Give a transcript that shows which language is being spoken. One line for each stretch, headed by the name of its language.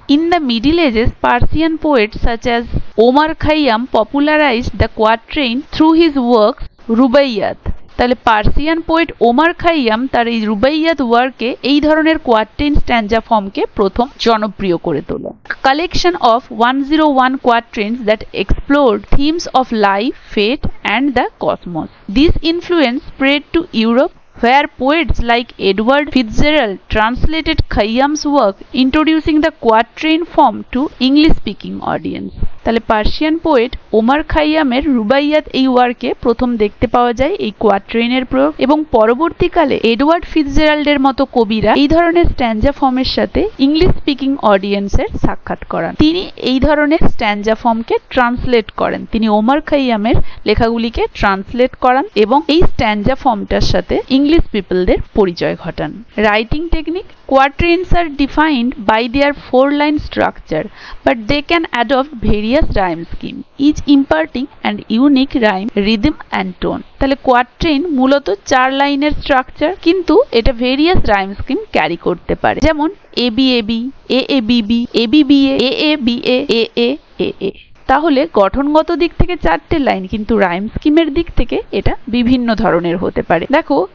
English: In the Middle Ages Persian poets such as Omar Khayyam popularised the quatrain through his works Rubaiyat.
Bangla: তাহলে Persian poet Omar Khayyam তার এই রুবাইয়াত ওয়ার্কে এই ধরনের কোয়াট্রেইন স্ট্যানজা ফর্মকে প্রথম জনপ্রিয় করে তোলে।
English: Collection of 101 quatrains that explored themes of life, fate and the cosmos. This influence spread to Europe, where poets like Edward Fitzgerald translated Khayyam's work, introducing the quatrain form to English-speaking audience.
Bangla: তাহলে Persian poet Omar খাইয়ামের Rubaiyat এই ওয়ার্কে প্রথম দেখতে পাওয়া যায় এই কোয়াট্রেইনের প্রয়োগ এবং পরবর্তীকালে এডওয়ার্ড ফিটজেরাল্ডের মতো কবিরা এই ধরনের স্ট্যানজা ফর্মের সাথে ইংলিশ স্পিকিং অডিয়েন্সের সাক্ষাৎ করান। তিনি এই ধরনের স্ট্যানজা ফর্মকে ট্রান্সলেট করেন, তিনি ওমর খাইয়ামের লেখাগুলিকে ট্রান্সলেট করান এবং এই স্ট্যানজা ফর্মটার সাথে ইংলিশ পিপলদের পরিচয় ঘটান।
English: Writing technique: quatrains are defined by their 4-line structure, but they can adopt various rhyme scheme, each imparting an unique rhyme, rhythm and tone.
Bangla: তাহলে কোয়াট্রেইন মূলত 4 লাইনের স্ট্রাকচার, কিন্তু এটা ভেরিয়াস রাইম স্কিম ক্যারি করতে পারে, যেমন এবি এবি, এ এ বিবি, AB BA, এ এ BA, এ এ এ এ। তাহলে গঠনগত দিক থেকে 4টে লাইন, কিন্তু রাইম স্কিমের দিক থেকে এটা বিভিন্ন ধরনের হতে পারে। দেখো